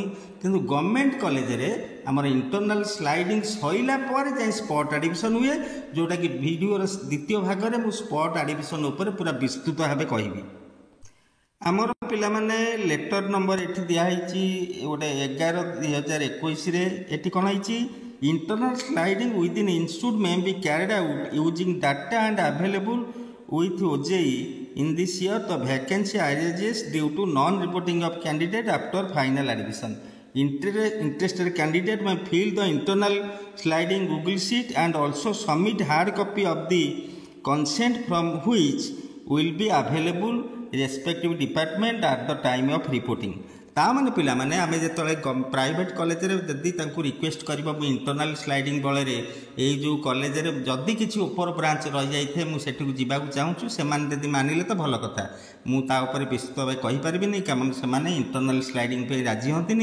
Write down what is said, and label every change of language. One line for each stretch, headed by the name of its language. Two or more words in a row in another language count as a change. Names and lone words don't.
Odia: କିନ୍ତୁ
English: government collegere
Odia: ଆମର
English: internal sliding
Odia: ସରିଲା ପରେ ଯାଇ
English: spot admission
Odia: ହୁଏ, ଯେଉଁଟାକି ଭିଡ଼ିଓର ଦ୍ୱିତୀୟ ଭାଗରେ ମୁଁ
English: spot admission
Odia: ଉପରେ ପୁରା ବିସ୍ତୃତ ଭାବେ କହିବି। ଆମର ପିଲାମାନେ
English: letter number
Odia: ଏଠି ଦିଆହେଇଛି ଗୋଟେ 11/2021ରେ। ଏଠି କ'ଣ ହେଇଛି,
English: internal sliding within institute may be carried out using data and available with OJEE in this year the vacancy arises due to non-reporting of candidate after final admission. Interested candidate may fill the internal sliding Google sheet and also submit hard copy of the consent from which will be available respective department at the time of reporting.
Odia: ତା ମାନେ ପିଲାମାନେ, ଆମେ ଯେତେବେଳେ
English: private collegere
Odia: ଯଦି ତାଙ୍କୁ ରିକ୍ୱେଷ୍ଟ କରିବ, ମୁଁ
English: internal sliding
Odia: ବଳରେ ଏଇ ଯେଉଁ କଲେଜରେ ଯଦି କିଛି ଉପର ବ୍ରାଞ୍ଚ ରହିଯାଇଥାଏ, ମୁଁ ସେଠିକୁ ଯିବାକୁ ଚାହୁଁଛୁ, ସେମାନେ ଯଦି ମାନିଲେ ତ ଭଲ କଥା, ମୁଁ ତା ଉପରେ ବିସ୍ତୃତ ଭାବେ କହିପାରିବିନି, କାରଣ ସେମାନେ
English: internal sliding
Odia: ପାଇଁ ରାଜି ହୁଅନ୍ତିନି।